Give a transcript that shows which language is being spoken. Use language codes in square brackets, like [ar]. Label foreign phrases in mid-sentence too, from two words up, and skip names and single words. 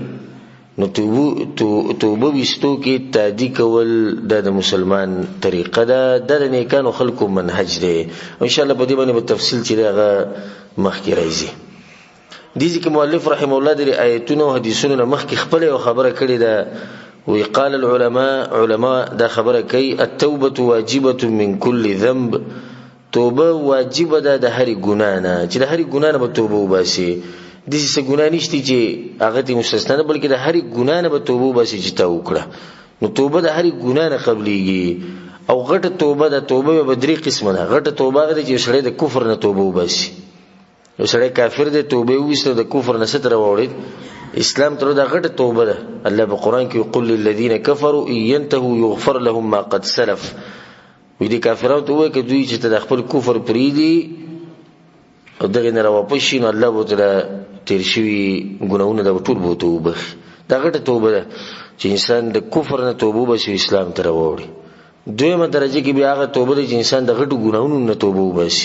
[ps] نو توبه وستو کې تادی کول د مسلمان طریقه ده، د نیکانو خلقو منهج دی. [ar] ان شاء الله [ps] په دې باندې په تفصیل چې هغه مخکې راځي. دي چې مؤلف [ar] رحم الله [ps] د آیتونو او حدیثونو مخکې خپل یو خبره کړې ده. [ar] وی قال العلماء، [ps] علماء دا خبره کوي [ar] التوبه واجبه من كل ذنب، [ps] توبه واجب ده د هر ګناه نه، چې د هر ګناه نه به توبه وباسي. د څه ګناه نشته چې هغه ته مستثنا نه، بلکې د هر ګناه نه به توبه وباسي چې تا وکړه. نو توبه د هر ګناه نه قبليږي. او غټه توبه د توبه به درې قسمه ده. غټه توبه ده چې سړی د کفر نه توبه وباسي، یو سړی کافر دی توبه ویسته د کفر نه ستر وړي اسلام تر دا غټه توبه ده. الله په قران کې [ar] قل للذین کفروا ان ينتهوا يغفر لهم ما قد سلف. [ps] وی دي کافرانو ته وایي چې دوی چې د خپل کفر پریدي او دغه نه واپس شي نو الله به تعالی تیر شوی ګناونه د ټول بوته وبخ. دا غټه توبه ده چې انسان د کفر نه توبه وباسي اسلام ته راوړي. دویمه درجه کې بیا هغه توبه ده چې انسان د غټو ګناونو نه توبه وباسي.